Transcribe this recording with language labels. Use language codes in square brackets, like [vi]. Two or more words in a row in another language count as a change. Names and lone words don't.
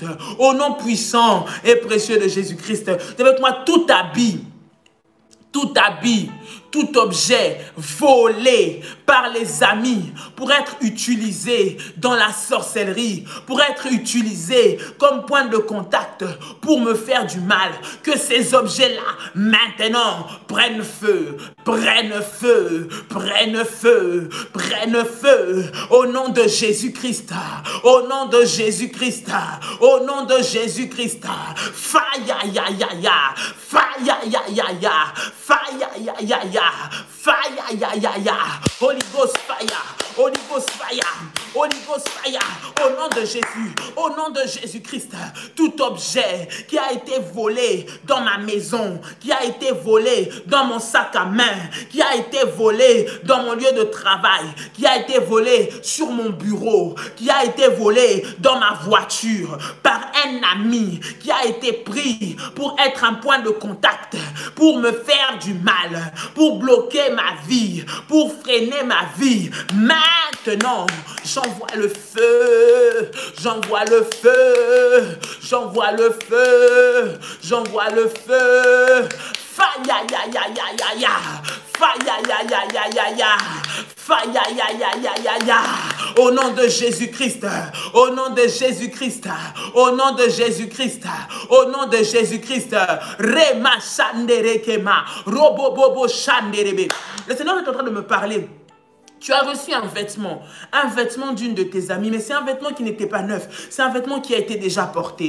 [fr] Au nom puissant et précieux de Jésus-Christ. Avec moi, tout habit, tout objet volé par les amis pour être utilisé dans la sorcellerie, pour être utilisé comme point de contact pour me faire du mal. Que ces objets-là, maintenant, prennent feu, prennent feu, prennent feu, prennent feu. Au nom de Jésus-Christ, au nom de Jésus-Christ, au nom de Jésus-Christ. [en] Fire, ya, ya, ya. Fire, ya, ya, ya. Fire, ya, ya, ya. Fire, ya, ya, ya. Holy Ghost fire. Holy Ghost fire. Holy Ghost fire. [fr] Au nom de Jésus. Au nom de Jésus-Christ. Tout objet qui a été volé dans ma maison, qui a été volé dans mon sac à main, qui a été volé dans mon lieu de travail, qui a été volé sur mon bureau, qui a été volé dans ma voiture par un ami qui a été pris pour être un point de contact, pour me faire du mal, pour bloquer ma vie, pour freiner ma vie. Maintenant, j'envoie le feu, j'envoie le feu, j'envoie le feu, j'envoie le feu. [en] Fire, ya, ya, ya, ya, ya. Fire, ya, ya, ya, ya, ya. Fire, ya, ya, ya, ya, ya. [fr] Au nom de Jésus-Christ, au nom de Jésus-Christ, au nom de Jésus-Christ, au nom de Jésus-Christ. Rema shandere kema, robo bobo shanderebe. Le Seigneur est en train de me parler. Tu as reçu un vêtement d'une de tes amies, mais c'est un vêtement qui n'était pas neuf, c'est un vêtement qui a été déjà porté.